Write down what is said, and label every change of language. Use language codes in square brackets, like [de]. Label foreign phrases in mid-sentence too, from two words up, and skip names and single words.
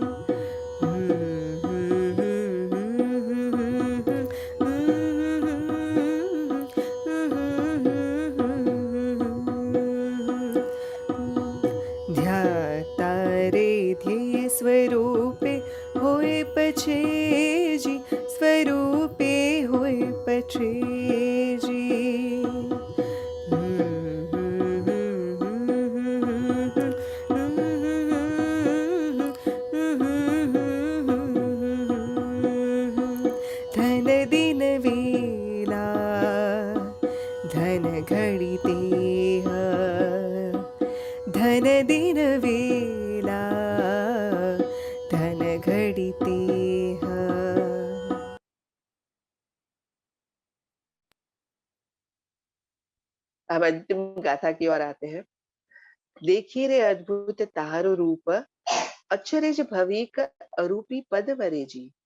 [gu] ધ્યાતારે ધ્યેય સ્વરૂપે હોય પછે જી, સ્વરૂપે હોય પછે જી। ધન દિન વેલા ધન ઘડી તેહ, ધન દિન વેલા ધન ઘડી તેહ। [hi] अब अंतिम गाथा की ओर आते हैं। [gu] દેખી રે અદ્ભુત તારો રૂપ અક્ષરેજ ભવિક અરૂપી પદ વરે જી।